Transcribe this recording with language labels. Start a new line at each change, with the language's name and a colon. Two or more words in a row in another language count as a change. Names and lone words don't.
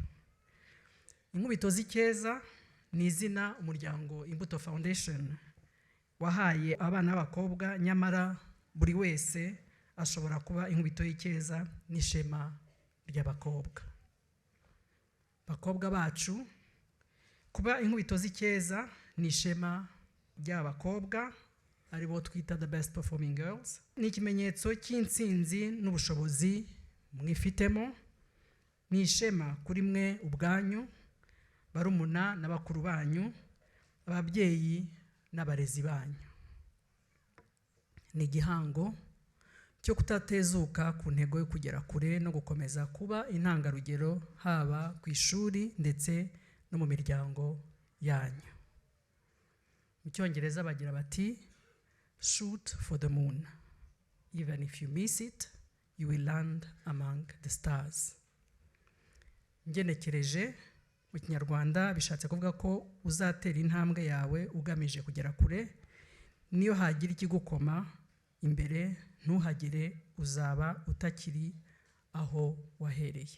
Kinyarwanda: Inkubito z'icyeza ni izina umuryango Imbuto Foundation wahaye abana b'abakobwa, nyamara buri wese ashobora kuba inkubito y'icyeza n'ishema ry'abakobwa. Bakobwa bacu, kuba inkubito z'icyeza ni ishema ry'abakobwa, aribo twita
English: the best performing girls.
Kinyarwanda: Ni ikimenyetso cy'intsinzi n'ubushobozi mwifitemo, ni ishema kuri mwe ubwanyu, barumuna n'abakuru banyu, ababyeyi n'abarezi banyu. Ni igihango cyo kutatezuka ku ntego yo kugera kure no gukomeza kuba intangarugero haba ku ishuri ndetse no mu miryango yanyu. Mu Cyongereza bagira bati
English: shoot for the moon. Even if you miss it, you will land among the stars.
Kinyarwanda: Ngenekereje mu Kinyarwanda bishatse kuvuga ko uzatera intambwe yawe ugamije kugera kure, niyo hagira ikigukoma imbere ntuhagire, uzaba utakiri aho wahereye.